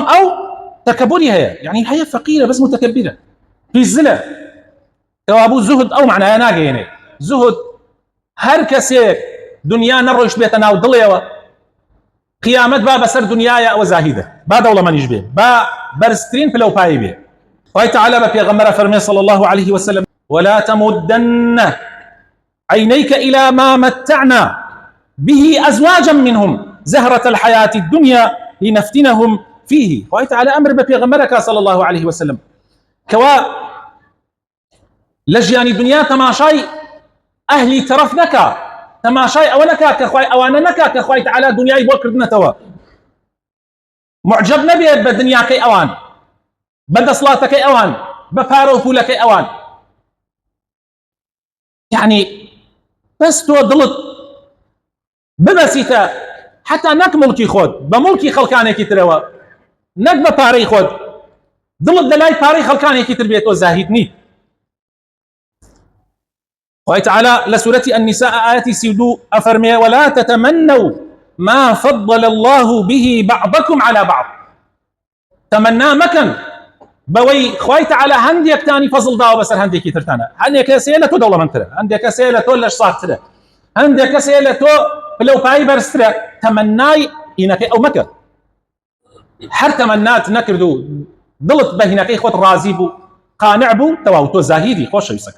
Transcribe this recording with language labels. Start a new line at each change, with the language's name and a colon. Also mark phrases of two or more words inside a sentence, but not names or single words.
Central Kurdish: ئەو تەکەبوری هەیە یعنی هەیە فەقیرە بەس متەکەبیرە فیزلە کەوابوو زهد ئەو معنایە ناگەیەنێ زهد هەر کەسێک دنیا نەڕۆیشت بێتە ناو دڵێەوە قیامەت با بەسەر دنیایە ئەوە زاهیدە با دەوڵەمەندیش بێ با بەرزترین پلەپایی بێ خوای تەعالا بە پێغەمبەرە فەرمێ
Arabic: صلی الله عليه وسلم ولا تمدن عينيك إلى ما متعنا به أزواجا منهم زهرة الحياة الدنيا لنفتنهم فيه
Central Kurdish: خوای تعالی امر بە پێغەمبەرەکە
Arabic: صلی الله عليه وسلم کەوا
Central Kurdish: لە ژیانی دنیا تەماشای ئەهلی تەرەف نەکا، تەماشای ئەوە نەکا کە خوای ئەوانە نەکا کە خوای تعالی دنیای بۆ کردنەتەوە، معجب نەبێت بە دنیاکەی ئەوان، بە دەسڵاتەکەی ئەوان، بە پارە و پولەکەی ئەوان. یعنی بەس تۆ دڵت ببەسیتە حتا نەک مڵکی خۆت بە مڵکی خەڵکانێکی ترەوە، نەک بە پارەی خۆت، دڵت لەلای پارەی خەڵکانێکی تر بێت، تۆ زاهید نیت. خوای تعالی لە سورەتی النساء ئاەتی 32 ئەفەرمێ
Arabic: ولا تتمنوا ما فضل الله به بعضكم على بعض.
Central Kurdish: تەمەنا مەکەن بەوەی خوای تعالی هەندێکتانی فەزڵ داوە بەسەر هەندێکی ترتانە، هەندێک کەسەیە لە تۆ دەوڵەمەندترە، هەندێک کەسەیە لە تۆ لەش ساخترە، هەندێک کەسەیە لە تۆ پلەپایی بەرزترە. تەمەنای هینەکەی ئەو مەکە. هەر تەمەنات نەکرد و دڵت بە هینەکەی خۆت ڕازی بوو، قانع بوو، تەواو تۆ زاهیدی خۆشەویستەکان.